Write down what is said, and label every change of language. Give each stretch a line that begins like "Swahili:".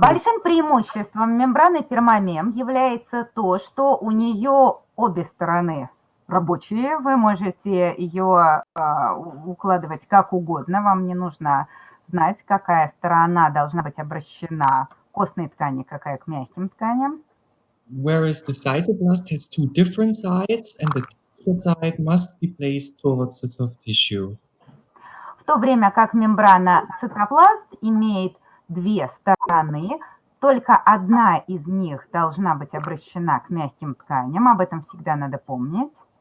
Russian: Большим преимуществом мембраны пермамем является то, что у нее обе стороны рабочие. Вы можете ее укладывать как угодно. Вам не нужно знать, какая сторона должна быть обращена к костной ткани, какая к мягким тканям.
English: Whereas the cytoplast has two different sides, and the texture side must be placed towards the soft tissue.
Russian: В то время как мембрана цитопласт имеет две стороны, только одна из них должна быть обращена к мягким тканям. Об этом всегда надо помнить.